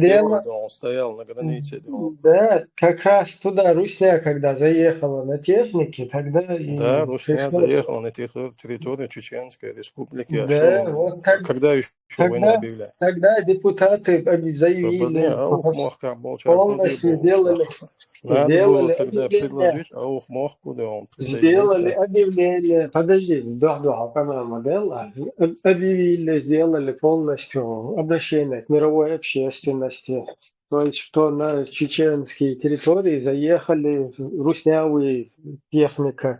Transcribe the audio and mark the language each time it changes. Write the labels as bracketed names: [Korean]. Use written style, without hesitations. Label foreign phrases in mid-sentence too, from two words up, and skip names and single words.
[Russian] Дело, Первый, он стоял на границе. да, как раз туда Русня, когда заехала на технике, тогда Да, и Русня пришлось. заехала на территорию Чеченской Республики. А Да, что, вот когда еще войну объявлять? тогда депутаты заявили, [Chechen] Аух мохка болчак [Russian] полностью Надо было сделали тогда объявление. предложить Аух мохку, да он Сделали присоединиться. объявление, подожди, объявили, сделали полностью обращение к мировой общественности, то есть что на чеченские территории заехали руснявые техника.